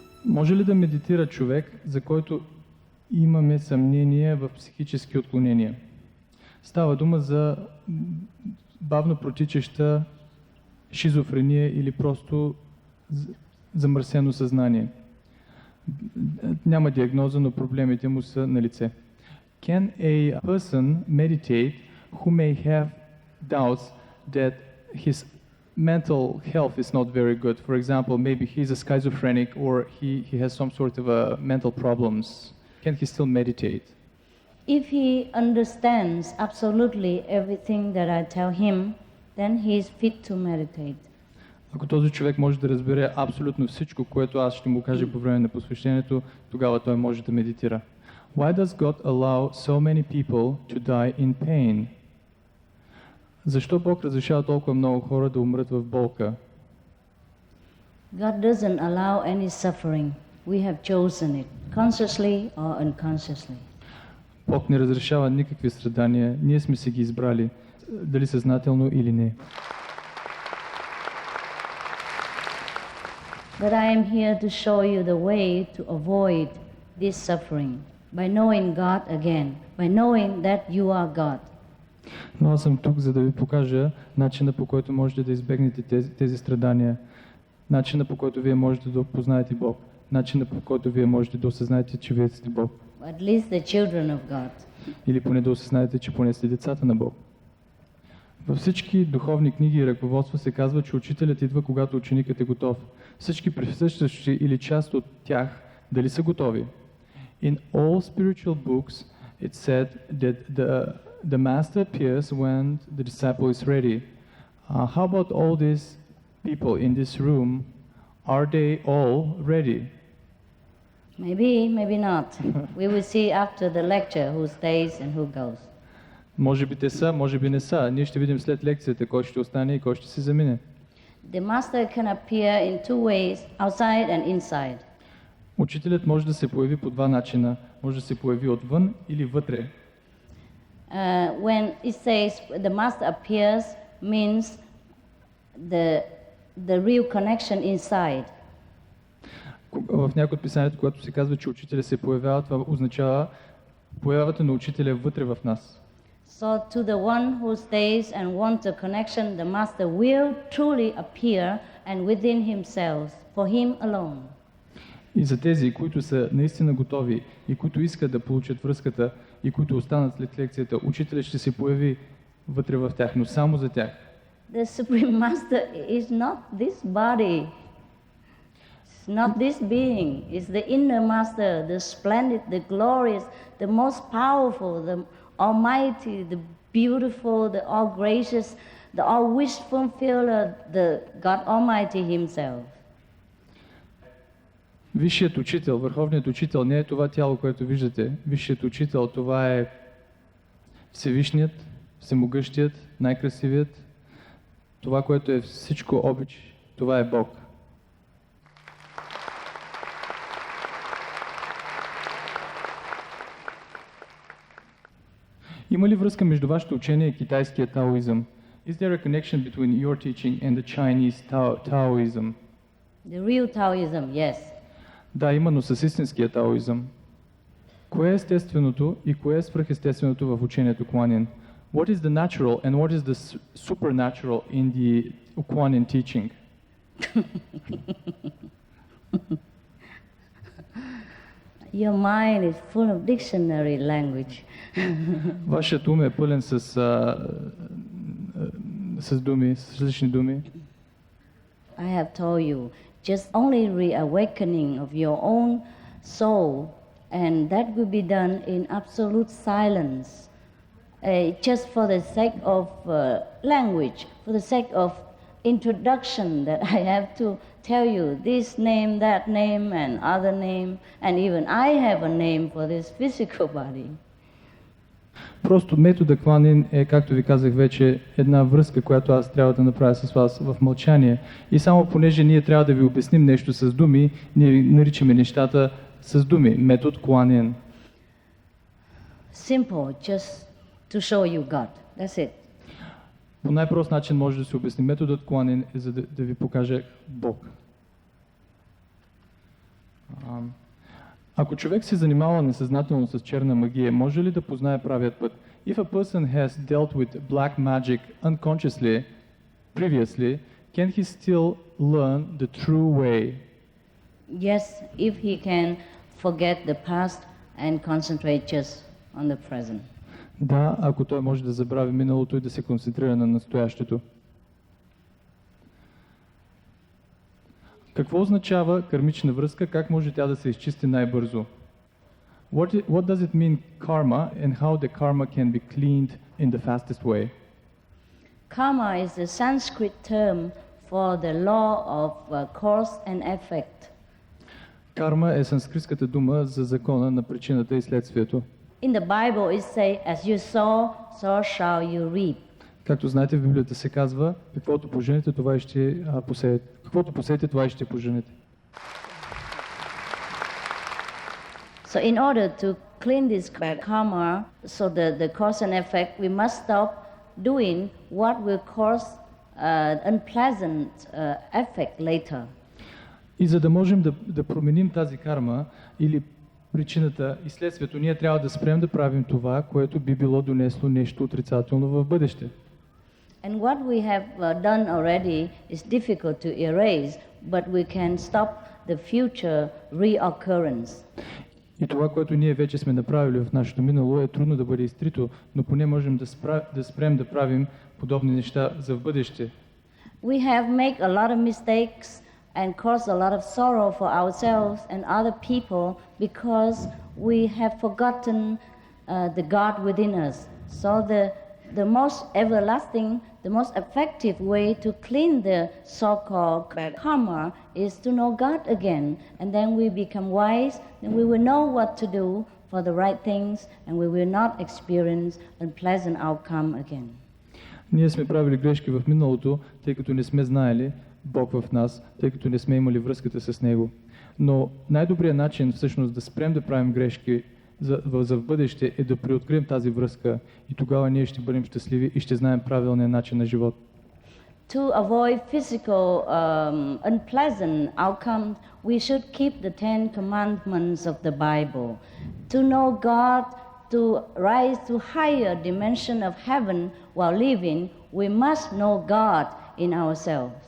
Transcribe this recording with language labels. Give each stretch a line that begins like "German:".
Bulgarian: Може ли да медитира човек, за който имаме съмнение в психически отклонения? Става дума за бавно протичаща шизофрения или просто замърсено съзнание. Няма диагноза, но проблемите му са на лице.
English: Can a person meditate who may have doubts that his mental health is not very good? For example, maybe he's a schizophrenic or he has some sort of mental problems. Can he still meditate? If he understands absolutely everything that I tell him, then he is fit to meditate.
Bulgarian: Ако този човек може да разбере абсолютно всичко, което аз ще му кажа по време на посвещението, тогава той може да медитира.
English: Why does God allow so many people to die in pain?
Bulgarian: Защо Бог разрешава толкова много хора да умрат в болка?
English: God doesn't allow any suffering. We have chosen it, consciously or unconsciously.
Bulgarian: Бог не разрешава никакви страдания. Ние сме си ги избрали, дали съзнателно или не.
English: But I am here to show you the way to avoid this suffering by knowing God again, by knowing that you are God.
Bulgarian: Но аз съм тук, за да ви покажа начина, по който можете да избегнете тези страдания, начина, по който вие можете да опознаете Бог, начина, по който вие можете да осъзнаете, че вие сте Бог.
English: At least the children of God.
Bulgarian: Или поне да осъзнаете, че поне сте децата на Бог. Във всички духовни книги и ръководства се казва, че учителят идва, когато ученикът е готов. Всички присъстващи или част от тях дали са готови?
English: In all spiritual books it said that the master appears when the disciple is ready. How about all these people in this room? Are they all ready? Maybe, maybe not. We will see after the lecture who stays and who goes.
Bulgarian: Може би те са, може би не са. Ние ще видим след лекцията кой ще остане и кой ще се замине.
English: The master can appear in two ways, outside and inside.
Bulgarian: Учителят може да се появи по два начина. Може да се появи отвън или вътре.
English: When it says the master appears, means the real connection inside.
Bulgarian: В някои от писанието, когато се казва, че учителя се появява, това означава появата на учителя вътре в нас.
English: So to the one who stays and wants a connection, the master will truly appear and within himself, for him alone.
Bulgarian: И за тези, които са наистина готови и които искат да получат връзката и които останат след лекцията, учителят ще се появи вътре в тях, но само за тях.
English: The Supreme Master is not this body. It's not this being. It's the inner master, the splendid, the glorious, the most powerful, the almighty, the beautiful, the all gracious, the all wish fulfiller, the God Almighty Himself.
Bulgarian: Висшият учител, върховният учител не е това тяло, което виждате. Висшият учител, това е Всевишният, Всемогъщият, най-красивият. Това, което е всичко обич, това е Бог. Има ли връзка между вашето учение и китайския таоизъм?
English: Is there a connection between your teaching and the Chinese Taoism? The real Taoism, yes.
Bulgarian: Да, именно с истинския таоизъм. Кое е естественото и кое е свръхестественото в учението Kuan-Yin?
English: What is the natural and what is the supernatural in the Kuan-Yin teaching? Your mind is full of dictionary language.
Bulgarian: Вашият ум е пълен с думи, с различни думи.
English: I have told you, just only reawakening of your own soul, and that will be done in absolute silence, just for the sake of language, for the sake of introduction that I have to tell you this name, that name, and other name, and even I have a name for this physical body.
Bulgarian: Просто метода Куан е, както ви казах вече, една връзка, която аз трябва да направя с вас в мълчание. И само понеже ние трябва да ви обясним нещо с думи, ние наричаме нещата с думи. Метод Куан.
English: Simple, just to show you God. That's it.
Bulgarian: По най-прост начин може да се обясни. Методът Куан е за да ви покаже Бог. Ако човек се занимава несъзнателно с черна магия, може ли да познае правият път?
English: If a person has dealt with black magic unconsciously previously, can he still learn the true way? Yes, if he can forget the past and concentrate just on the present.
Bulgarian: Да, ако той може да забрави миналото и да се концентрира на настоящето. Какво означава кармична връзка? Как може тя да се изчисти най-бързо?
English: What does it mean karma and how the karma can be cleaned in the fastest way? Karma is a Sanskrit term for the law of cause and effect.
Bulgarian: Карма е санскритската дума за закона на причината и следствието.
English: In the Bible it says, as you sow, so shall you reap.
Bulgarian: Както знаете, в Библията се казва, каквото поженете, това и ще посеете. Каквото посеете, това и ще поженете.
English: So in order to clean this karma, so the cause and effect, we must stop doing what will cause unpleasant effect later.
Bulgarian: И за да можем да променим тази карма или причината и следствието, ние трябва да спрем да правим това, което би било донесло нещо отрицателно в бъдеще.
English: And what we have done already is difficult to erase, but we can stop the future reoccurrence.
Bulgarian: И това, което ние вече сме направили в нашето минало, е трудно да бъде изтрито, но поне можем да спрем да правим подобни неща за в бъдеще.
English: We have made a lot of mistakes and caused a lot of sorrow for ourselves and other people because we have forgotten the God within us. So the most everlasting, the most effective way to clean the so-called karma is to know God again. And then we become wise, then we will know what to do for the right things, and we will not experience unpleasant outcome again.
Bulgarian: Ние сме правили грешки в миналото, тъй като не сме знаели Бог в нас, тъй като не сме имали връзката с Него. Но най-добрият начин всъщност да спрем да правим грешки за в бъдеще е да преоткрием тази връзка и тогава ние ще бъдем щастливи и ще знаем правилния начин на живот.
English: To avoid physical unpleasant outcomes, we should keep the 10 commandments of the Bible. To know God, to rise to higher dimension of heaven while living, we must know God in ourselves.